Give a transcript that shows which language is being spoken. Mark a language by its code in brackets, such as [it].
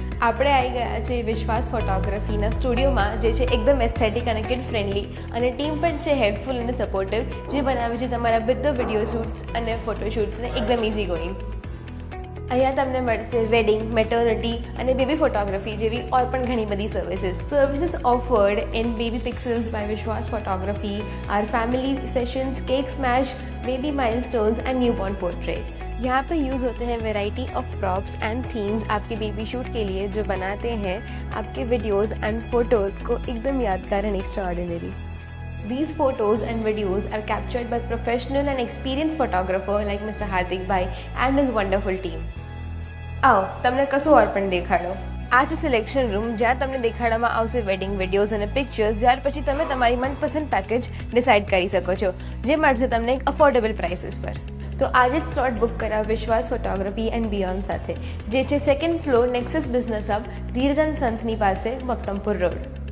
[gu] આપણે આવી ગયા છે વિશ્વાસ ફોટોગ્રાફીના સ્ટુડિયોમાં, જે છે એકદમ એસ્થેટિક અને કિડ ફ્રેન્ડલી, અને ટીમ પણ છે હેલ્પફુલ અને સપોર્ટિવ, જે બનાવે છે તમારા બધા વિડીયો શૂટ્સ અને ફોટોશૂટ્સને એકદમ ઇઝી ગોઈંગ. અહીંયા તમને મળશે વેડિંગ, મેટર્નિટી અને બેબી ફોટોગ્રાફી જેવી ઓર પણ ઘણી બધી services offered in baby પિક્સલ્સ by વિશ્વાસ ફોટોગ્राफी, [hi] our family sessions, cake smash, baby milestones and newborn portraits. यहाँ पे यूज़ होते हैं variety of props and themes आपके बेबी शूट के लिए, जो बनाते हैं आपके वीडियोज़ एंड फोटोज़ को एकदम यादगार and extraordinary. [en] These photos and videos are captured by professional and experienced photographer like Mr. Hardik Bhai and his wonderful team. [hi] आओ [gu] તમને કશું ઓર પણ દેખાડો. આ છે સિલેક્શન રૂમ, જ્યાં તમને દેખાડવામાં આવશે વેડિંગ વિડીયોઝ અને પિક્ચર્સ, જ્યાર પછી તમે તમારી મનપસંદ પેકેજ ડિસાઇડ કરી શકો છો, જે મળશે તમને એક અફોર્ડેબલ પ્રાઇસીસ પર. તો આજે જ સ્લોટ બુક કરાવો વિશ્વાસ ફોટોગ્રાફી એન્ડ બિયોન્ડ સાથે, જે છે 2nd floor Nexus business hub, ધીરજન સન્સની પાસે, મક્તમપુર રોડ.